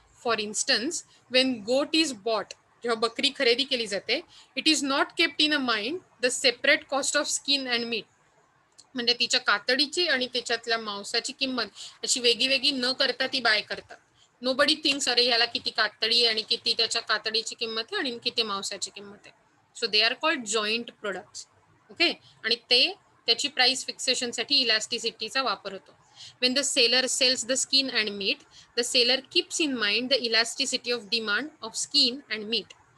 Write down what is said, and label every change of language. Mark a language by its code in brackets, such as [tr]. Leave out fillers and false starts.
[en] for instance, when goat is bought, [mr] जेव्हा बकरी खरेदी केली जाते, [en] It is not kept in a mind the separate cost of skin and meat. [mr] म्हणजे तिच्या कातडीची आणि त्याच्यातल्या मांसाची किंमत अशी वेगळी न करता ती बाय करतात. [en] nobody thinks [mr] अरे ह्याला किती कातडी आणि किती त्याच्या कातडीची किंमत आहे आणि किती मांसाची किंमत आहे. [en] So they are called joint products. [mr] Okay, आणि त्याची प्राइस फिक्सेशनसाठी इलास्टिसिटीचा वापर होतो. [en] When the seller sells the skin and meat, the seller keeps in mind the elasticity of demand of skin and meat.